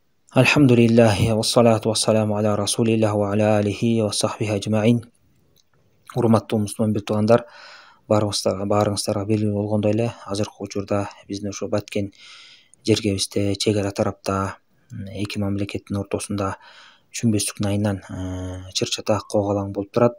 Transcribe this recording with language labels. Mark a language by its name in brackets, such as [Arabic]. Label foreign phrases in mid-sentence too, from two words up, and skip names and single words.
[Arabic] الحمد لله والصلاة والسلام على رسول الله وعلى آله وصحبه أجمعين. [Kyrgyz] Урматтуу мусулман туугандар, баарыңыздарга белгилүү болгондой эле азыркы учурда биздин ошо Баткен жергебизде чек ара тарапта эки мамлекеттин ортосунда түшүнбөстүк айынан чыр чатак когалаң болуп турат.